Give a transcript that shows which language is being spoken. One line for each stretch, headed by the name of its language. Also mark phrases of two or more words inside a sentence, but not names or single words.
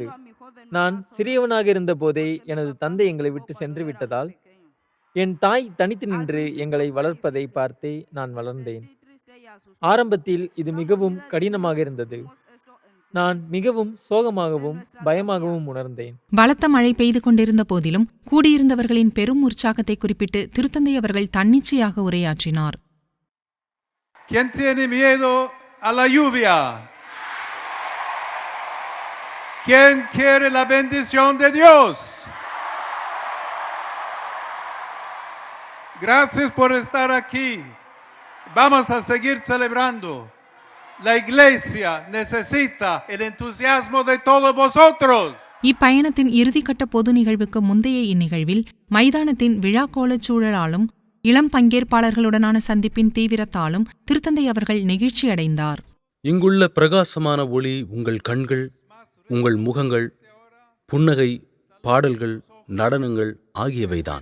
Tamil: நான் சிறியவனாக இருந்த போதே எனது தந்தை எங்களை விட்டு சென்று விட்டதால் என் தாய் தனித்து நின்று எங்களை வளர்ப்பதை பார்த்தே நான் வளர்ந்தேன். ஆரம்பத்தில் இது மிகவும் கடினமாக இருந்தது. நான் மிகவும் சோகமாகவும் பயமாகவும் உணர்ந்தேன். பலத்த மழை பெய்து கொண்டிருந்த போதிலும் கூடியிருந்தவர்களின் பெரும் உற்சாகத்தை குறிப்பிட்டு திருத்தந்தை அவர்கள் தன்னிச்சையாக உரையாற்றினார்.
Spanish: ¿Quién tiene miedo a la lluvia? ¿Quién quiere la bendición de Dios? Gracias por estar aquí. Vamos a seguir celebrando. La iglesia necesita el entusiasmo de todos vosotros.
Tamil: இப்பயணத்தின் இறுதிக்கட்ட பொது நிகழ்வுக்கு முந்தைய இந்நிகழ்வில் மைதானத்தின் விழாக்கோலச் சூழலாலும் இளம் பங்கேற்பாளர்களுடனான சந்திப்பின் தீவிரத்தாலும் திருத்தந்தை அவர்கள் நெகிழ்ச்சியடைந்தார். இங்குள்ள பிரகாசமான ஒளி உங்கள் கண்கள், உங்கள் முகங்கள், புன்னகை, பாடல்கள், நடனங்கள் ஆகியவைதான்.